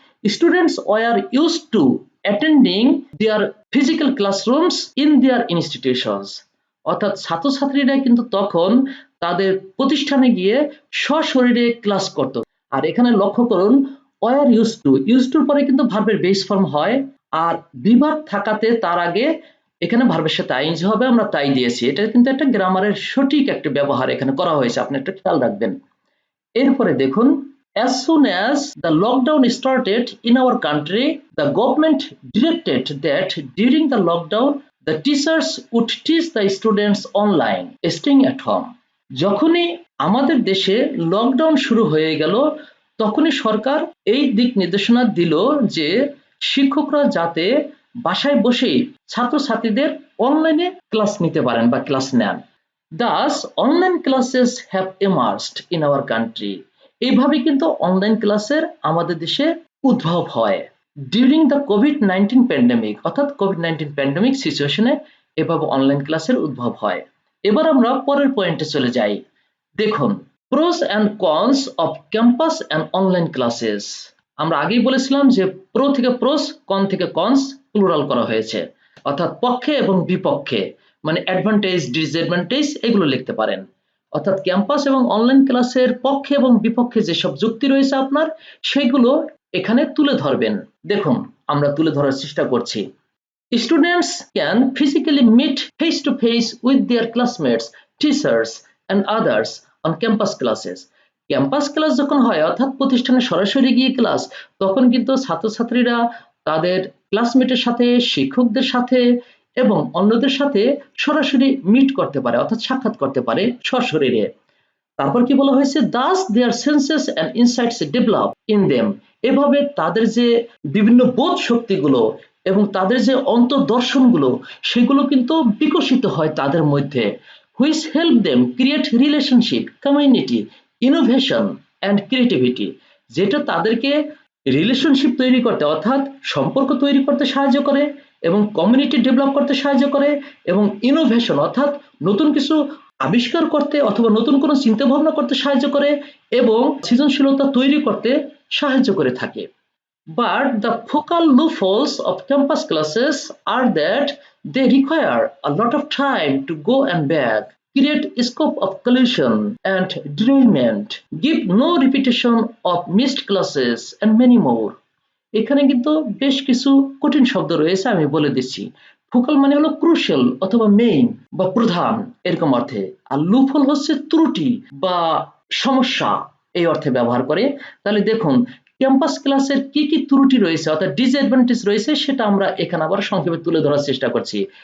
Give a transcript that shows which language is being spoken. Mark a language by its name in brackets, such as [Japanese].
[English] students were used to attending their physical classrooms in their institutions, [Bangla] অর্থাৎ ছাত্রছাত্রীরা কিন্তু তখন তাদের প্রতিষ্ঠানে গিয়ে সশরীরে ক্লাস করত। আর এখানে লক্ষ্য করুন ওয়ার ইউজ টুর পরে কিন্তু ভার্বের বেস ফর্ম হয়, আর বিভাগ থাকাতে তার আগে এখানে ভার্বের সাথে আইএনজি হবে, আমরা তাই দিয়েছি। এটা কিন্তু একটা গ্রামারের সঠিক একটা ব্যবহার এখানে করা হয়েছে, আপনি একটা খেয়াল রাখবেন। এরপরে দেখুন [English] as soon as the lockdown started in our country, the government directed that during the lockdown the teachers would teach the students online staying at home. [Bangla] যখনই আমাদের দেশে লকডাউন শুরু হয়ে গেল তখনই সরকার এই দিক নির্দেশনা দিল যে শিক্ষকরা যাতে বাসায় বসেই ছাত্রছাত্রীদের অনলাইনে ক্লাস নিতে পারেন বা ক্লাস নেন। [English] Thus online classes have emerged in our country, [Bangla] এইভাবে কিন্তু অনলাইন ক্লাসের আমাদের দেশে উদ্ভব হয় [English] during the COVID-19 pandemic, [Bangla] অর্থাৎ কোভিড-19 প্যান্ডেমিক সিচুয়েশনে এভাবে অনলাইন ক্লাসের উদ্ভব হয়। এবার আমরা পরের পয়েন্টে চলে যাই। দেখুন [English] Pros and cons of campus and online classes. [Bangla] আমরা আগেই বলেছিলাম যে প্রো থেকে প্রোস, কন থেকে কনস প্লুরাল করা হয়েছে, অর্থাৎ পক্ষে এবং বিপক্ষে, মানে অ্যাডভান্টেজ ডিসঅ্যাডভান্টেজ এগুলো লিখতে পারেন। অর্থাৎ ক্যাম্পাস এবং অনলাইন ক্লাসের পক্ষে এবং বিপক্ষে যেসব যুক্তি রয়েছে আপনার সেগুলো এখানে তুলে ধরবেন। দেখুন আমরা তুলে ধরার চেষ্টা করছি। [English] Students can physically meet face to face with their classmates, teachers and others on campus classes. [Bangla] Campus class যখন হয় অর্থাৎ প্রতিষ্ঠানে সরাসরি গিয়ে ক্লাস, তখন কিন্তু ছাত্রছাত্রীরা তাদের ক্লাসমেটের সাথে, শিক্ষকদের সাথে এবং অন্যদের সাথে সরাসরি মিট করতে পারে অর্থাৎ সাক্ষাৎ করতে পারে সশরীরে। তারপর কি বলা হয়েছে, [English] Thus their senses and insights develop in them. [Bangla] এভাবে তাদের যে বিভিন্ন বোধ শক্তিগুলো এবং তাদের যে অন্তর্দর্শনগুলো সেগুলো কিন্তু বিকশিত হয় তাদের মধ্যে, [English] which help them create relationship, community, innovation and creativity, [Bangla] যেটা তাদেরকে রিলেশনশিপ তৈরি করতে অর্থাৎ সম্পর্ক তৈরি করতে সাহায্য করে এবং কমিউনিটি ডেভেলপ করতে সাহায্য করে এবং ইনোভেশন অর্থাৎ নতুন কিছু আবিষ্কার করতে অথবা নতুন কোনো চিন্তা ভাবনা করতে সাহায্য করে এবং সৃজনশীলতা তৈরি করতে সাহায্য করে থাকে। [English] But the focal loopholes of campus classes are that they require a lot of time to go and back, create scope of collision and derailment, give no repetition of missed classes and many more. [Bangla] এখানে কিন্তু বেশ কিছু কঠিন শব্দ রয়েছে, আমি বলে দিচ্ছি। ফোকাল মানে হলো ক্রুশিয়াল অথবা মেইন বা প্রধান এরকম অর্থে, আর লুপহোল হচ্ছে ত্রুটি বা সমস্যা এই অর্থে ব্যবহার করে। তাহলে দেখুন ক্যাম্পাস ক্লাসের কি কি ত্রুটি রয়েছে অর্থাৎ ডিসঅ্যাডভান্টেজ রয়েছে সেটা আমরা এখানে আবার সংক্ষেপে তুলে ধরার চেষ্টা করছি।